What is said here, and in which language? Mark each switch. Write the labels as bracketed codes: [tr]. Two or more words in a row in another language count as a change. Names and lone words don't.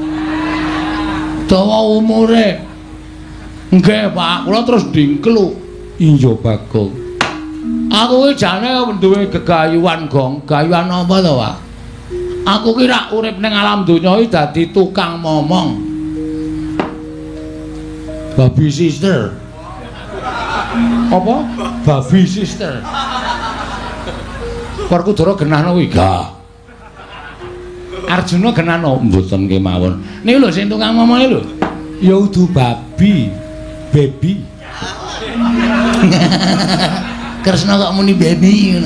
[jv] Dawa umure. Nggih, Pak, kula terus dingkluk. Iya, Bagong. Aku ki jane duwe gegayuhan, Gong. Gayuhan apa to, Pak? Aku ki rak urip ning alam donya iki dadi tukang momong. [en] Baby sister. Apa? Baby sister. [jv] Werkudara genahno kuwi ga. Arjuna genahno mboten kemawon. Niku lho sing tukang momong lho. Ya udu babi, baby. Kresna kok muni baby ngono.